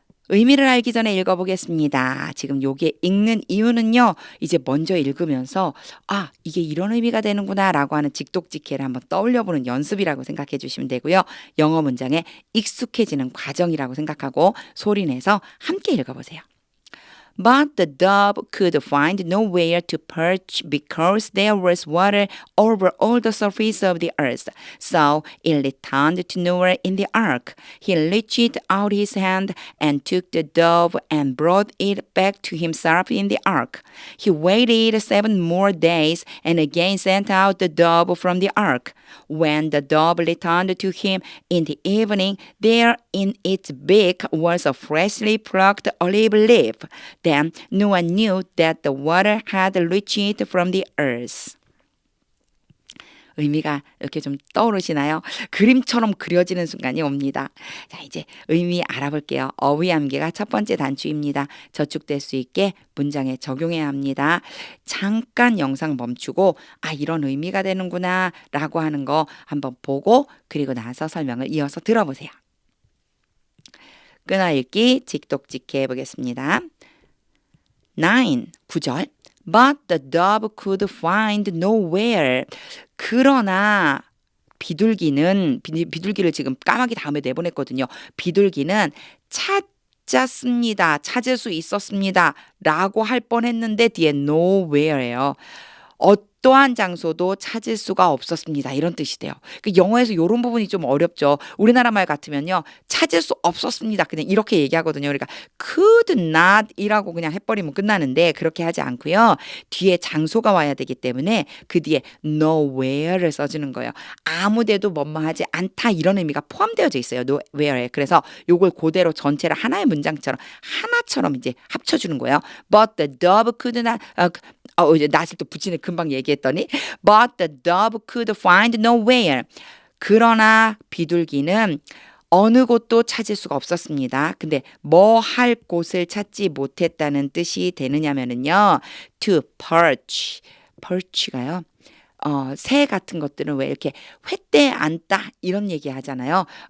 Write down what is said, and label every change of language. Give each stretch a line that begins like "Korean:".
Korean: 의미를 알기 전에 읽어보겠습니다. 지금 요게 읽는 이유는요, 이제 먼저 읽으면서, 이게 이런 의미가 되는구나 라고 하는 직독직해를 한번 떠올려보는 연습이라고 생각해 주시면 되고요. 영어 문장에 익숙해지는 과정이라고 생각하고 소리내서 함께 읽어보세요.
English: But the dove could find nowhere to perch because there was water over all the surface of the earth. So it returned to Noah in the ark. He reached out his hand and took the dove and brought it back to himself in the ark. He waited 7 more days and again sent out the dove from the ark. When the dove returned to him in the evening, there in its beak was a freshly plucked olive leaf. Then Noah knew that the water had reached from the earth.
Korean: 의미가 이렇게 좀 떠오르시나요? 그림처럼 그려지는 순간이 옵니다. 자, 이제 의미 알아볼게요. 어휘 암기가 첫 번째 단추입니다. 저축될 수 있게 문장에 적용해야 합니다. 잠깐 영상 멈추고 이런 의미가 되는구나 라고 하는 거 한번 보고 그리고 나서 설명을 이어서 들어보세요. 끊어읽기 직독직해 해보겠습니다.
English: 9절 But the dove could find nowhere.
Korean: 그러나 비둘기를 지금 까마귀 다음에 내보냈거든요. 비둘기는 찾았습니다. 찾을 수 있었습니다. 라고 할 뻔했는데 뒤에 nowhere예요. 어떠한 장소도 찾을 수가 없었습니다. 이런 뜻이 돼요. 영어에서 이런 부분이 좀 어렵죠. 우리나라 말 같으면요. 찾을 수 없었습니다. 그냥 이렇게 얘기하거든요. 그러니까
English: could not
Korean: 이라고 그냥 해버리면 끝나는데 그렇게 하지 않고요. 뒤에 장소가 와야 되기 때문에 그 뒤에 nowhere를 써주는 거예요. 아무데도 뭐뭐하지 않다 이런 의미가 포함되어져 있어요. nowhere에. 그래서 요걸 그대로 전체를 하나의 문장처럼 하나처럼 이제 합쳐주는 거예요.
English: But the dove could not
Korean: 이제 낫을 또 붙이네. 금방 얘기했더니
English: But the dove could find nowhere.
Korean: 그러나 비둘기는 어느 곳도 찾을 수가 없었습니다. 근데 뭐 할 곳을 찾지 못했다는 뜻이 되느냐면요.
English: To perch. perch가요.
Korean: 새 같은 것들은 왜 이렇게 횃대에 앉다 이런 얘기 하잖아요.